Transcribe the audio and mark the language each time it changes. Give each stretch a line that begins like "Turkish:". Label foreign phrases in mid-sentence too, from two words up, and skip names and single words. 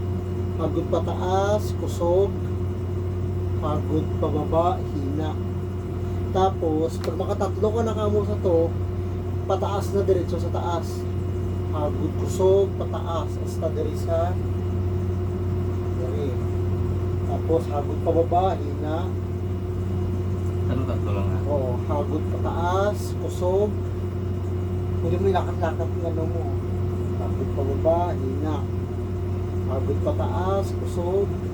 Hiligaynon: Hagod pataas, kusog. Hagod pa baba, hina.
Filipino: Tapos, pag makatatlo ka na kamo sa to, pataas na diretso sa taas.
Hiligaynon: Hagod kusog, pataas, hasta diri sa diri. Tapos hagod pababa, hina. Tatlo lang na. Oo, hagod pataas, kusog.
Filipino: Pwede mo ilakat-lakat ng ano mo.
Hiligaynon: Hagod pababa, hina. Hagod pataas, kusog.